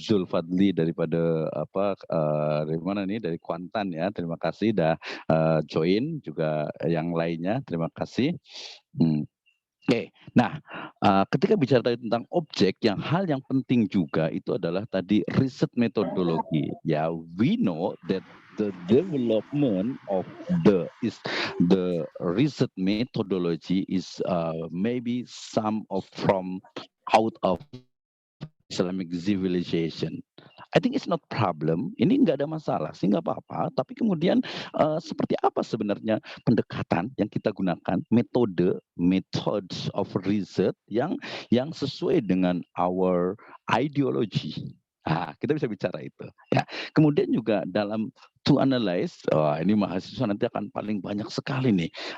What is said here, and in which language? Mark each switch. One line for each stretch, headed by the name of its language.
Indonesian: Zulfadli daripada dari mana nih, dari Kuantan, ya. Terima kasih dah join, juga yang lainnya terima kasih. Oke, nah ketika bicara tadi tentang objek, hal yang penting juga itu adalah tadi riset metodologi.
English: Ya, we know that the development of the research methodology is maybe some of from out of Islamic civilization. I think it's not problem.
Indonesian: Ini nggak ada masalah, sih nggak apa-apa. Tapi kemudian seperti apa sebenarnya pendekatan yang kita gunakan,
English: methods of research
Indonesian: yang sesuai dengan
English: our ideology,
Indonesian: Nah, kita bisa bicara itu. Ya. Kemudian juga dalam
English: to analyze,
Indonesian: ini mahasiswa nanti akan paling banyak sekali nih.